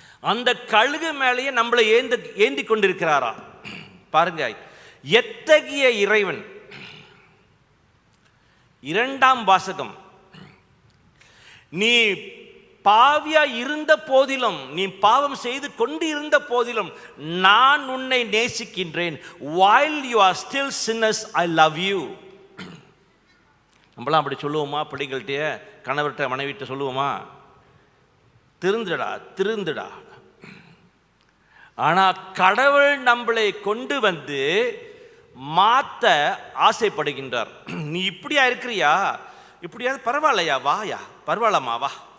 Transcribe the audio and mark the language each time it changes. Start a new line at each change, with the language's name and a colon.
Tamil: அந்த கழுகு மேலேயே நம்மளை ஏந்தி கொண்டிருக்கிறாரா பாருங்க. எத்தகைய இறைவன்! 2ஆம் வாசகம், நீ பாவியா இருந்த போதிலும், நீ பாவம் செய்து கொண்டு இருந்த போதிலும் நான் உன்னை நேசிக்கின்றேன்.
English: while you are still sinners I love you.
Tamil: நம்மளாம் அப்படி சொல்லுவோமா? பிள்ளைகள்கிட்ட, கணவர்கிட்ட, மனைவிட்ட சொல்லுவோமா? திருந்துடா திருந்துடா. ஆனால் கடவுள் நம்மளை கொண்டு வந்து மாற்ற ஆசைப்படுகின்றார். நீ இப்படியா இருக்கிறியா, இப்படியாவது பரவாயில்லையா, வாயா, பரவாயில்லம்மா வா.